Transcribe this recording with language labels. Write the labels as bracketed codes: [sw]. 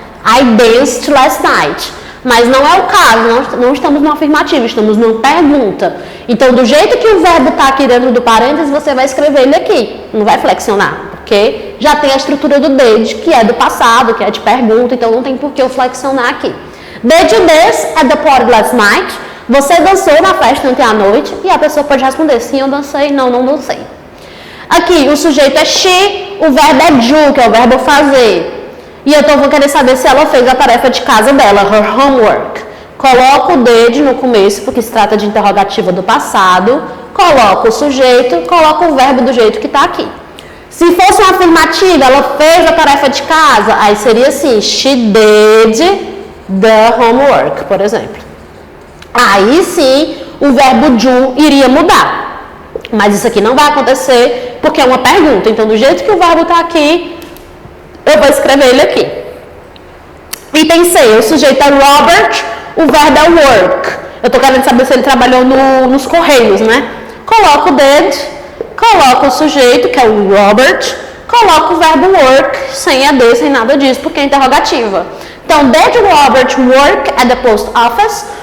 [en] I danced last night. [pt] Mas não é o caso, não estamos numa afirmativa, estamos numa pergunta. Então, do jeito que o verbo está aqui dentro do parênteses, você vai escrever ele aqui, não vai flexionar. Porque já tem a estrutura do did, que é do passado, que é de pergunta, então não tem por que eu flexionar aqui. [en] Did you dance at the party last night? [pt] Você dançou na festa ontem à noite? E a pessoa pode responder, sim, eu dancei, não, não dancei. Aqui, o sujeito é she, o verbo é do, que é o verbo fazer. E eu vou querer saber se ela fez a tarefa de casa dela, her homework. Coloco o did no começo, porque se trata de interrogativa do passado. Coloco o sujeito, coloco o verbo do jeito que está aqui. Se fosse uma afirmativa, ela fez a tarefa de casa, aí seria assim, [en] she did the homework, [pt] por exemplo. Aí sim, o verbo do iria mudar. Mas isso aqui não vai acontecer porque é uma pergunta. Então, do jeito que o verbo está aqui, eu vou escrever ele aqui. Item C, o sujeito é Robert, o verbo é work. Eu estou querendo saber se ele trabalhou nos Correios, né? Coloco o did, coloco o sujeito, que é o Robert, coloco o verbo work, sem AD, sem nada disso, porque é interrogativa. Então, [en] did Robert work at the post office?